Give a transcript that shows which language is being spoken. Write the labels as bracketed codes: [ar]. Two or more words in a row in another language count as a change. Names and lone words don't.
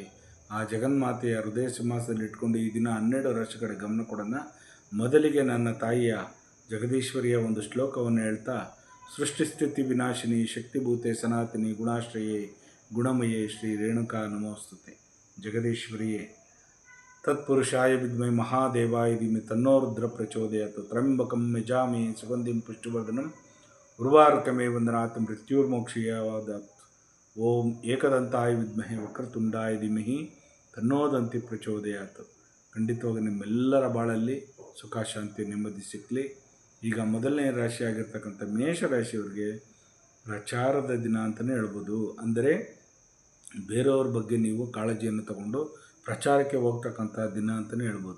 [kn] ಆ ಜಗನ್ಮಾತೆಯ ಹೃದಯ ಸಿಂಹಾಸನದಲ್ಲಿ ಇಟ್ಕೊಂಡು ಈ ದಿನ 12 ರಾಶಿಗಡೆ ಗಮನ ಕೊಡೋಣ. ಮೊದಲಿಗೆ ನನ್ನ ತಾಯಿಯ ಜಗದೀಶ್ವರಿಯ ಒಂದು ಶ್ಲೋಕವನ್ನು ಹೇಳ್ತಾ, [sa] ಸೃಷ್ಟಿಸ್ಥಿತಿ ವಿನಾಶಿನಿ ಶಕ್ತಿಭೂತೆ ಸನಾತನಿ ಗುಣಾಶ್ರಯೇ ಗುಣಮಯೇ ಶ್ರೀ ರೇಣುಕಾ ನಮೋಸ್ತುತೆ. ಜಗದೀಶ್ವರಿಯೇ ತತ್ಪುರುಷಾಯ ವಿದ್ಮೈ ಮಹಾದೇವಾಯ ಧೀಮಹಿ ತನ್ನೋ ರುದ್ರ ಪ್ರಚೋದಯಾತ್. ತ್ರ್ಯಂಬಕಂ ಯಜಾಮಹೇ ಸುಗಂಧಿಂ ಪುಷ್ಟಿವರ್ಧನಂ ಉರ್ವಾರುಕಮೇ ವಂದನಾತ್ ಮೃತ್ಯುರ್ಮೋಕ್ಷಯಾತ್. ಓಂ ಏಕದಂತಾಯ ವಿದ್ಮಹೇ ವಕ್ರತುಂಡಾಯ ಧೀಮಹಿ ತನ್ನೋ ದಂತಿ ಪ್ರಚೋದಯಾತ್. [kn] ಖಂಡಿತವಾಗಿ ನಿಮ್ಮೆಲ್ಲರ ಬಾಳಲ್ಲಿ ಸುಖ, ಶಾಂತಿ, ನೆಮ್ಮದಿ ಸಿಕ್ಕಲಿ. ಈಗ ಮೊದಲನೇ ರಾಶಿ ಆಗಿರ್ತಕ್ಕಂಥ ಮೇಷರಾಶಿಯವರಿಗೆ ಪ್ರಚಾರದ ದಿನ ಅಂತಲೇ ಹೇಳ್ಬೋದು. ಅಂದರೆ ಬೇರೆಯವ್ರ ಬಗ್ಗೆ ನೀವು ಕಾಳಜಿಯನ್ನು ತಗೊಂಡು ಪ್ರಚಾರಕ್ಕೆ ಹೋಗ್ತಕ್ಕಂಥ ದಿನ ಅಂತಲೇ ಹೇಳ್ಬೋದು.